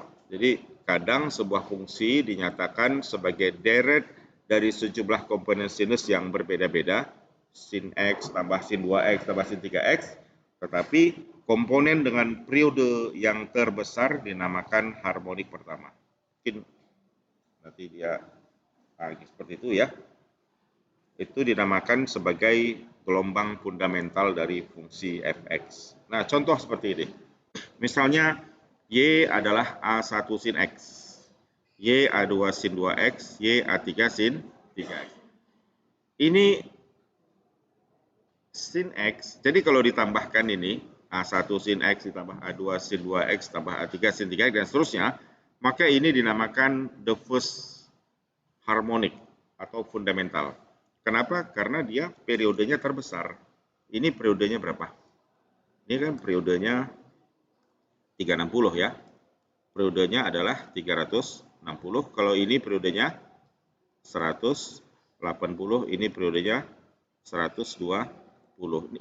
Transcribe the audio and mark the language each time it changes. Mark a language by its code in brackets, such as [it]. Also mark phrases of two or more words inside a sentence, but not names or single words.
[id] Jadi kadang sebuah fungsi dinyatakan sebagai deret dari sejumlah komponen sinus yang berbeda-beda, sin X tambah sin 2X tambah sin 3X, tetapi komponen dengan periode yang terbesar dinamakan harmonik pertama. Mungkin nanti dia seperti itu ya. Itu dinamakan sebagai gelombang fundamental dari fungsi fx. Nah, contoh seperti ini. Misalnya Y adalah A1 sin X, Y A2 sin 2X, Y A3 sin 3X. Ini sin X, jadi kalau ditambahkan ini, A1 sin X ditambah A2 sin 2X tambah A3 sin 3X dan seterusnya, maka ini dinamakan [en] the first harmonic [id] atau fundamental. Kenapa? Karena dia periodenya terbesar. Ini periodenya berapa? Ini kan periodenya 360 ya. Periodenya adalah 360. Kalau ini periodenya 180, ini periodenya 120.